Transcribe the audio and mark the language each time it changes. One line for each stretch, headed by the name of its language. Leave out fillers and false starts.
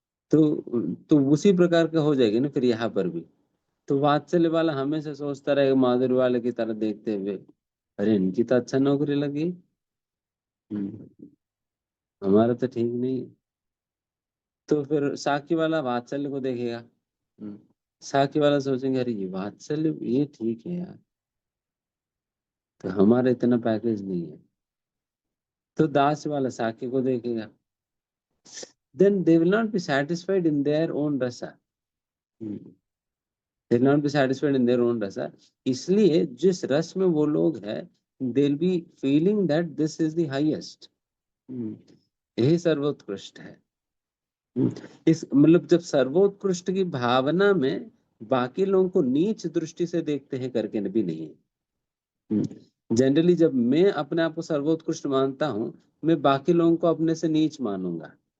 Hindi: तो उसी प्रकार का हो जाएगी ना फिर यहाँ पर भी। तो वात्सल्य वाला हमेशा सोचता रहेगा माधुर्य वाले की तरह देखते हुए, अरे इनकी तो अच्छा नौकरी लगी, हमारा तो ठीक नहीं है। तो फिर साकी वाला वात्सल्य को देखेगा, साकी वाला सोचेंगे अरे ये वात्सल्य ये ठीक है यार, तो हमारा इतना पैकेज नहीं है। तो दास वाला साकी को देखेगा,
English: then they will not be satisfied in their own rasa. They will not be satisfied in their own rasa.
Hindi: इसलिए जिस रस में वो लोग हैं,
English: they'll be feeling that this is the highest.
Hindi: यही सर्वोत्कृष्ट है। इस मतलब जब सर्वोत्कृष्ट की भावना में बाकी लोगों को नीच दृष्टि से देखते हैं करके भी नहीं है। जनरली जब मैं अपने आप को सर्वोत्कृष्ट मानता हूं, मैं बाकी लोगों को अपने से नीच मानूंगा।